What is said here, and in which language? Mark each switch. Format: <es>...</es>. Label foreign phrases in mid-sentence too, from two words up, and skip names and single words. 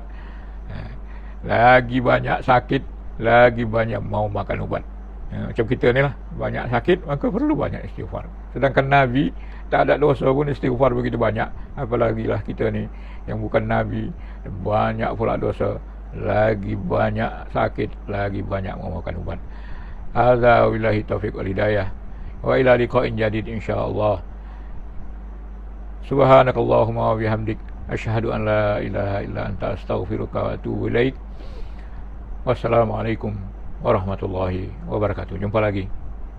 <ms>Lagi banyak sakit, lagi banyak mau makan ubat. Macam kita ni lah, banyak sakit, maka perlu banyak istighfar. Sedangkan Nabi tak ada dosa pun istighfar begitu banyak, apalagilah kita ni yang bukan Nabi, banyak pula dosa, lagi banyak sakit, lagi banyak mau makan ubat.</ms> <ar>هذا بالله التوفيق والهداية، وإلى لقاء جديد إن شاء الله. سبحانك اللهم وبحمدك، أشهد أن لا إله إلا أنت، أستغفرك وأتوب إليك. والسلام عليكم ورحمة الله وبركاته.</ar> <ms>Jumpa lagi.</ms>